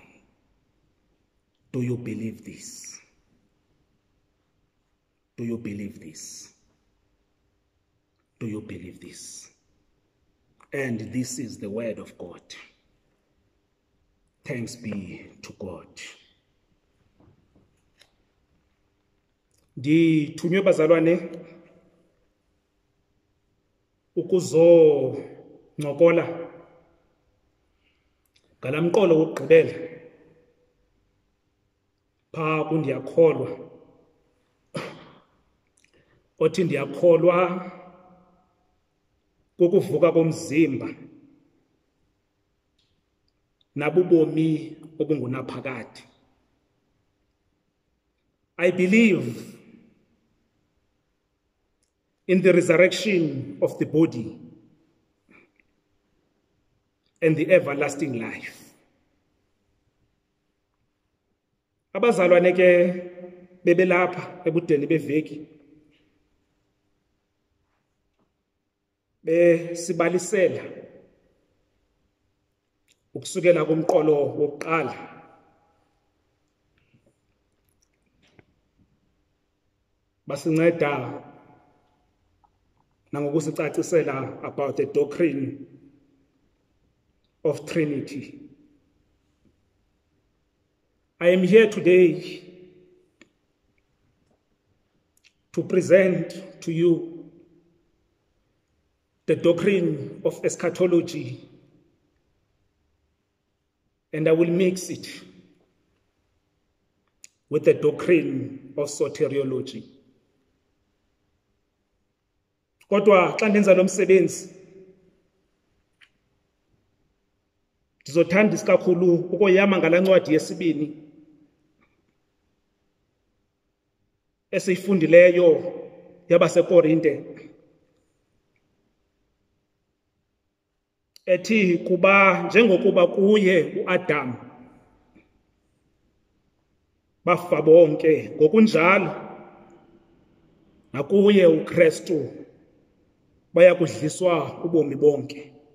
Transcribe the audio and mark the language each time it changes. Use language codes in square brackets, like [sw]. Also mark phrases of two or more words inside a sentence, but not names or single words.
[en] Do you believe this? Do you believe this? Do you believe this?" And this is the word of God. Thanks be to God. [xh] Ndithunywe bazalwane ukuzoncokola ngalamqolo wokugqibela pha kuNdiyakholwa othi ndiyakholwa kukuvuka komzimba Nabubomi Obungunaphakade. [en] I believe in the resurrection of the body and the everlasting life. [xh] Abazalwane ke bebelapha ebudeni beveki besibalisela ukusukela kumqolo wokuqala basinceda nangokusicacisela [en] about the doctrine of Trinity. I am here today to present to you the doctrine of eschatology, and I will mix it with the doctrine of soteriology. [xh] Kodwa xa ndenza lo msebenzi ndizothanda isikakhulu ukoyama ngala ncwadi yesibini esiyifundileyo yabaseKorinte ethi kuba njengokuba kuye uAdam bafa bonke, ngokunjalo nakuye uKristu baya kudliswa ubomi bonke.